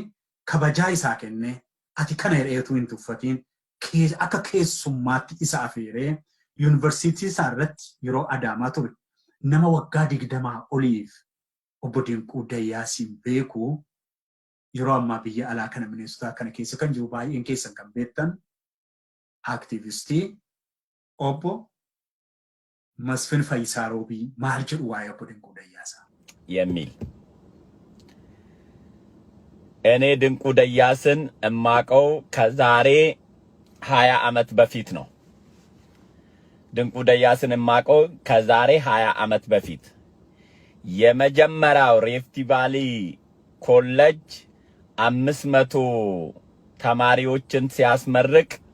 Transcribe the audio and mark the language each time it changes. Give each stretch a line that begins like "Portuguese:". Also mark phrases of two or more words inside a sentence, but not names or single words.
Oromo: kabajaa isaa kennee ati kana hedheetu hin tuffatiin akka keessummaatti isa afeeree yuunivarsiitii isaa irratti yeroo Adaamaa ture nama waggaa 20 oliif obbo Dinquu Dayyaasiin beeku yeroo ammaa biyya alaa kana Mineesotaa kana keessa kan jiru baay'een keessan kan beektan aktiivistii obbo Masfin Fayyisaa Roobii maal jedhu waa'ee obbo Dinquu Dayyaasaa?
Amharic: የሚል እኔ ድንቁ ደያስን እማቀው ከዛሬ 20 ዓመት በፊት ነው። ድንቁ ደያስን እማቀው ከዛሬ 20 ዓመት በፊት የመጀመሪያው ሪፍት ቫሊ ኮሌጅ 500 ተማሪዎችን ሲያስመርቅ